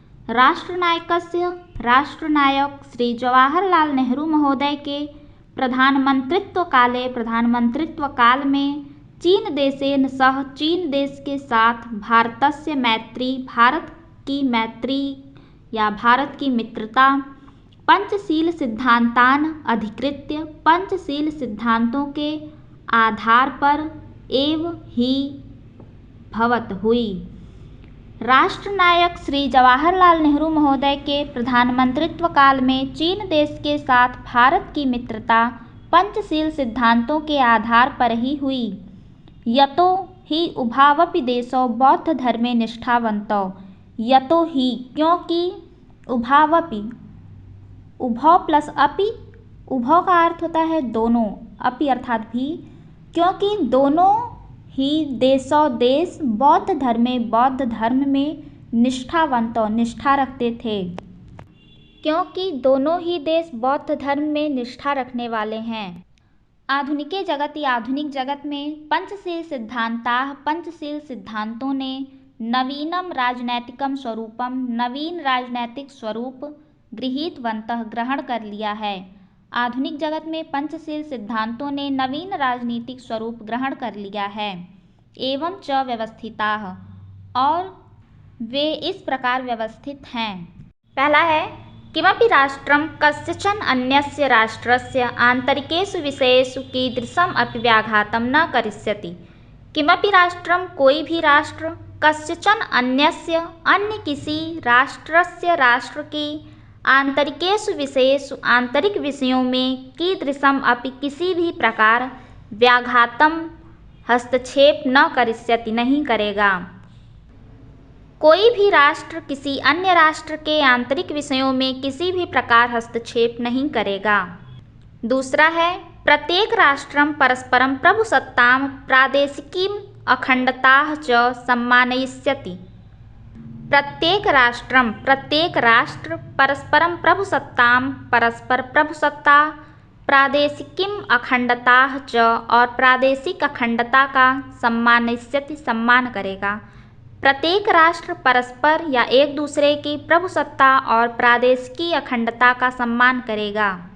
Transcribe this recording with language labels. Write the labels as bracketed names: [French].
[Hindi] राष्ट्रनायक श्री जवाहरलाल नेहरू महोदय के प्रधानमंत्रित्व काल में चीन देश के साथ भारत की मित्रता [Sanskrit] पंचशील सिद्धांतान अधिकृत्य [Hindi] पंचशील सिद्धांतों के आधार पर एव ही भवत हुई। राष्ट्रनायक श्री जवाहरलाल नेहरू महोदय के प्रधानमंत्रित्व काल में चीन देश के साथ भारत की मित्रता पंचशील सिद्धांतों के आधार पर ही हुई। [Sanskrit] यतो हि उभावपि देशौ बौद्ध धर्मे निष्ठावन्तौ। यतो ही [Hindi] क्योंकि [Sanskrit] उभावपि, उभौ प्लस अपि, [Hindi] उभौ का अर्थ होता है दोनों, अपि अर्थात भी, क्योंकि दोनों ही देशौ देश बौद्ध धर्म में निष्ठावन्तौ निष्ठा रखते थे। क्योंकि दोनों ही देश बौद्ध धर्म में निष्ठा रखने वाले हैं। आधुनिक जगत में पंचशील सिद्धांतों ने नवीन राजनैतिक स्वरूप ग्रहण कर लिया है। आधुनिक जगत में पंचशील सिद्धांतों ने नवीन राजनीतिक स्वरूप ग्रहण कर लिया है। [Sanskrit] एवं च व्यवस्थिताः, [Hindi] और वे इस प्रकार व्यवस्थित हैं। पहला है [Sanskrit] किमपि राष्ट्रं कस्यचन अन्यस्य राष्ट्रस्य आंतरिकेषु विषयेषु कीदृशम् अपि व्याघातं न करिष्यति। किमपि राष्ट्रं [Hindi] कोई भी राष्ट्र [Sanskrit] कस्यचन अन्यस्य [Hindi] अन्य किसी राष्ट्रस्य राष्ट्र की [Sanskrit] आंतरिकेषु विषयेषु [Hindi] आंतरिक विषयों में कीदृशम अपि किसी भी प्रकार व्याघातम हस्तक्षेप [Sanskrit] न करिष्यति [Hindi] नहीं करेगा। कोई भी राष्ट्र किसी अन्य राष्ट्र के आंतरिक विषयों में किसी भी प्रकार हस्तक्षेप नहीं करेगा। दूसरा है [Sanskrit] प्रत्येक राष्ट्रं परस्परं प्रभुसत्तां प्रादेशिकीं अखंडताः च सम्मानयिष्यति। प्रत्येक राष्ट्र परस्परं प्रभुसत्तां [Hindi] परस्पर प्रभुसत्ता [Sanskrit] प्रादेशिकीं अखंडताः च [Hindi] और प्रादेशिक अखंडता का [Sanskrit] सम्मानयिष्यति [Hindi] सम्मान करेगा। प्रत्येक राष्ट्र परस्पर या एक दूसरे की प्रभुसत्ता और प्रादेशिकी अखंडता का सम्मान करेगा।